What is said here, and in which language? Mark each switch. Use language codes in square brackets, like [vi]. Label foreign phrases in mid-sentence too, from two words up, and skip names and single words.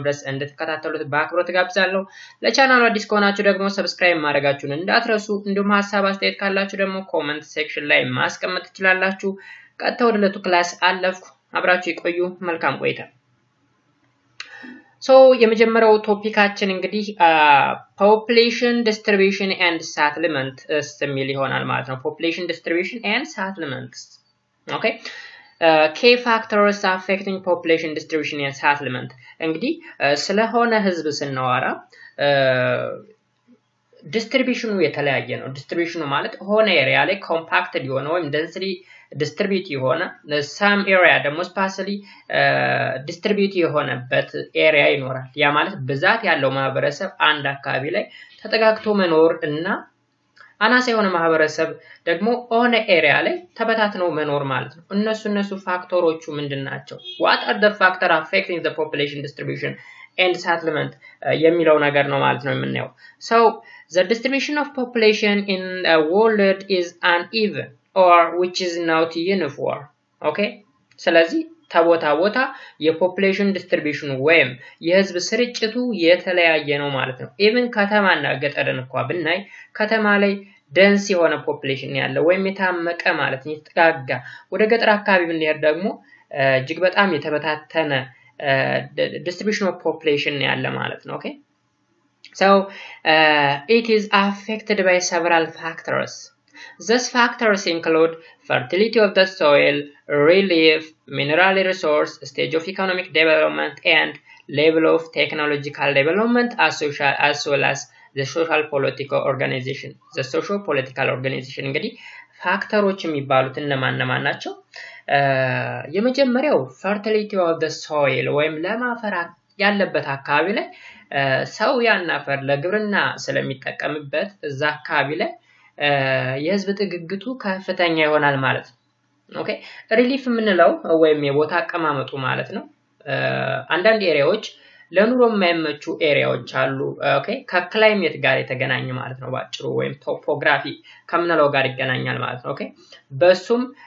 [am] ድረስ እንድትከታተሉት በአክብሮት ጋብዛለሁ። ለቻናሉ አዲስ ከሆናችሁ ደግሞ ሰብስክራይብ ማድረጋችሁን እንዳትረሱ፣ እንዲሁም ሀሳብ አስተያየት ካላችሁ ደግሞ ኮሜንት ሴክሽን ላይ ማስቀመጥ ትችላላችሁ። ቀጥታ ወደ ዕለቱ ክላስ አለፍኩ። አብራችሁ ይቆዩ። መልካም ቆይታ። የመጀመሪያው ቶፒካችን እንግዲህ [en] population distribution and settlements [am] የሚል ይሆናል ማለት ነው። [en] population distribution and settlements. [am] Okay. [en] Key factors affecting population distribution and settlement. [am] እንግዲህ ስለሆነ ህዝብ ስናወራ ዲስትሪቢዩሽኑ የተለያየ ነው። ዲስትሪቢዩሽኑ ማለት ሆነ ኤሪያ ላይ ኮምፓክትድ የሆነ ወይም [en] densely distribute [am] የሆነ [en] some area [am] ደግሞ [en] spatially distribute [am] የሆነበት ኤሪያ ይኖራል። ያ ማለት ብዛት ያለው ማህበረሰብ አንድ አካባቢ ላይ ተጠጋግቶ መኖር እና አናሳ የሆነ ማህበረሰብ ደግሞ ሆነ ኤሪያ ላይ ተበታትነው መኖር ማለት ነው። እነሱ ፋክተሮቹ ምንድናቸው? [en] What are the factors affecting the population distribution and settlement [am] የሚለው ነገር ነው ማለት ነው የምናየው። [en] So the distribution of population in the world is uneven or which is not uniform. Okay? [am] ስለዚህ ቦታ የፖፑሌሽን ዲስትሪቢዩሽን ወይም የህዝብ ስርጭቱ የተለያየ ነው ማለት ነው። ኢቭን ከተማና ገጠርን እንኳን ብናይ ከተማ ላይ ደንስ የሆነ ፖፑሌሽን ያለው ወይም የታመቀ ማለት ነው የተጠጋጋ፣ ወደ ገጠር አካባቢ ብንሄድ ደግሞ እጅግ በጣም የተበታተነ [en] distribution of population [am] ያለ ማለት ነው። Okay? [en] So it is affected by several factors. These factors include fertility of the soil, relief, mineral resource, stage of economic development, and level of technological development as well as the social political organization. The social political organization [am] እንግዲህ ፋክተሮች የሚባሉት እነማን ናቸው? የመጀመሪያው [en] fertility of the soil [am] ወይም ለማፈር ያለበት አካባቢ ላይ ሰው ያን አፈር ለግብርና ስለሚጠቀምበት እዛ አካባቢ ላይ የህዝብ ጥግግቱ ከፍተኛ ይሆናል ማለት ነው። ኦኬ ሪሊፍ የምንለው ወይም የቦታ አቀማመጡ ማለት ነው። አንዳንድ ኤሪያዎች ለኑሮ የማይመቹ ኤሪያዎች አሉ። ኦኬ ከክላይሜት ጋር የተገናኘ ማለት ነው ባጭሩ፣ ወይም ቶፖግራፊ ከምንለው ጋር ይገናኛል ማለት ነው። ኦኬ በሱም